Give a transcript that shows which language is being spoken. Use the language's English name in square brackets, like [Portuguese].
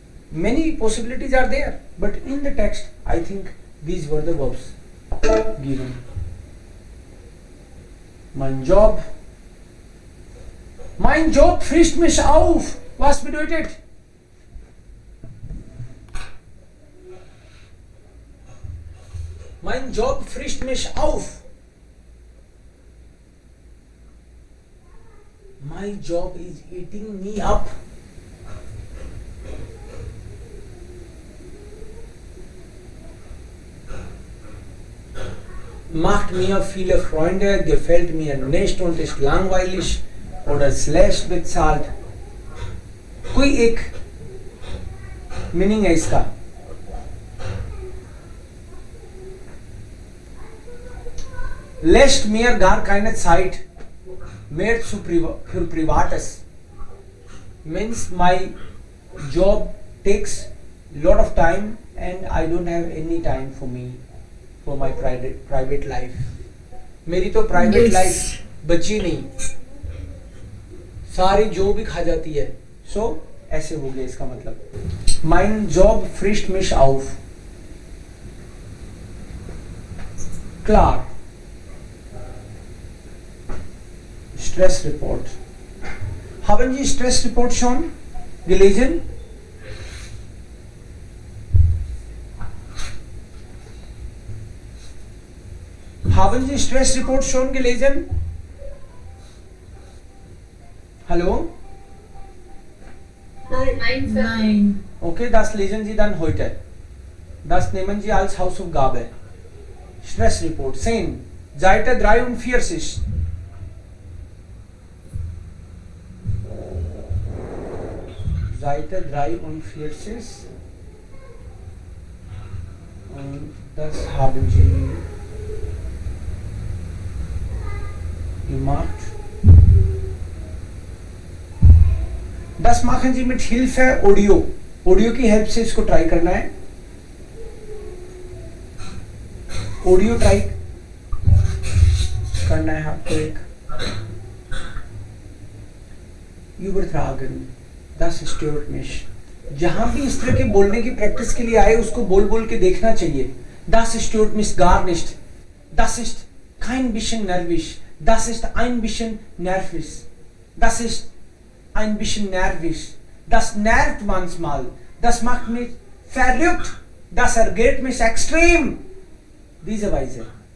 [English] Many possibilities are there, but in the text, I think these were the verbs given. [German] Mein Job frischt mich auf. Was bedeutet? Mein Job frischt mich auf. [English] My job is eating me up. [German] Macht mir viele Freunde, gefällt mir nicht und ist langweilig oder schlecht bezahlt. [Hindi] कोई एक meaning है इसका. [German] Lässt mir gar keine Zeit mehr für Privates. [English] Means my job takes lot of time and I don't have any time for me, for my private life. [Hindi] मेरी तो private life बची नहीं, सारी जो भी खा जाती है. So ऐसे हो गया इसका मतलब. [German] Mein Job frischt mich auf. Klar. Stress report. Haben Sie Stressreport schon gelesen? Haben Sie Stressreport schon gelesen? Hallo? Nein. Nein. Okay, das lesen Sie dann heute. Das nehmen Sie als Hausaufgabe. Stressreport 10, Seite 43. Seite 43. Und das haben Sie gemacht. Das machen Sie mit Hilfe Audio. [Hindi] Audio की help से इसको try करना है. Audio try करना है आपको एक. [German] Übertragen, das stört mich. [Hindi] जहां भी इस तरह के बोलने की प्रैक्टिस के लिए आए उसको बोल बोल के देखना चाहिए. [German] Das stört mich gar nicht. Das ist kein bisschen nervös. Das ist ein bisschen nervös. Das ist ein bisschen nervös. Das nervt manchmal. Das macht mich verrückt. Das ärgert mich extrem. Diese Weise.